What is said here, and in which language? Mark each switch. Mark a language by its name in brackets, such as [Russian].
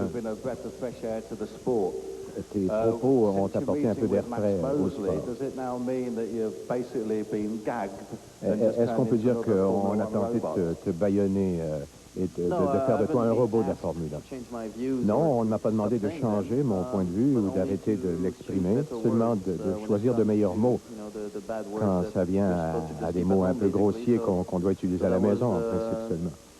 [English] have been a breath of fresh air to the sport. [French] tes propos ont apporté un peu d'air frais au sport. [English] Does it now mean that you've basically been gagged? [French] Est-ce qu'on peut dire qu'on a tenté de te bâillonner et de faire de toi un robot de la Formule 1? Non, on ne m'a pas demandé de changer mon point de vue ou d'arrêter de l'exprimer, seulement de choisir de meilleurs mots quand ça vient à des mots un peu grossiers qu'on doit utiliser à la maison, en principe seulement.